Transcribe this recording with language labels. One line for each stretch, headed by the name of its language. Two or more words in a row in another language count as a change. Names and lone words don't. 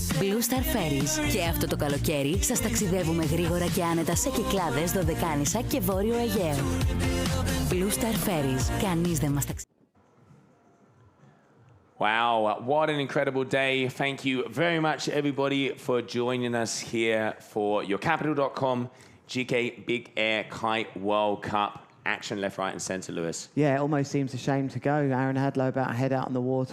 Greek: Blue Star Ferries. Και αυτό το καλοκαίρι σας ταξιδεύουμε γρήγορα και άνετα σε Κυκλάδες, Δωδεκάνησα και Βόρειο Αιγαίο. Blue Star Ferries. Κανείς δεν μας ταξιδεύει.
English: Wow, what an incredible day. Thank you very much, everybody, for joining us here for your Capital.com GKA Big Air Kite World Cup. Action left, right, and centre, Lewis. Yeah, it almost seems a shame to go. Aaron Hadlow about to head out on the water.